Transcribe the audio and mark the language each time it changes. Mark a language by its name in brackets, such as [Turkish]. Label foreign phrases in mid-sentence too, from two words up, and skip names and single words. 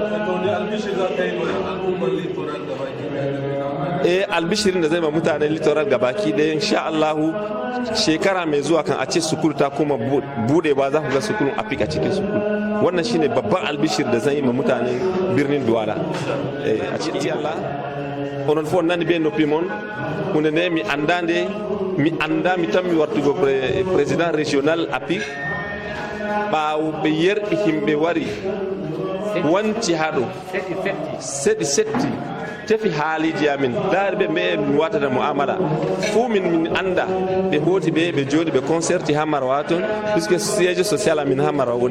[Hausa] albishirin da zai ma mutanen littoral gabaki ɗaya [Arabic] إن شاء الله [Hausa] shekara mai zuwa kan a ce sukul ta kuma bude ba za ku ga sukulun APIC a cikin sukul wannan shine babban albishir da zan yi ma mutanen birnin Douala a cikin Allah [Fula] onon fo nani be noppi mon hunde nde mi anda mi tan mi wartugo [French] président régional [Fula] APIC ɓawo ɓe yerɓi himɓe wari wanci haɗo setti tefi haaliji amin daari ɓe mbe mi watata muamala fuu min anda ɓe hooti ɓe jooɗi ɓe concerti ha Marwa toon puisque [French] siége social [Fula] amin ha Marwa woni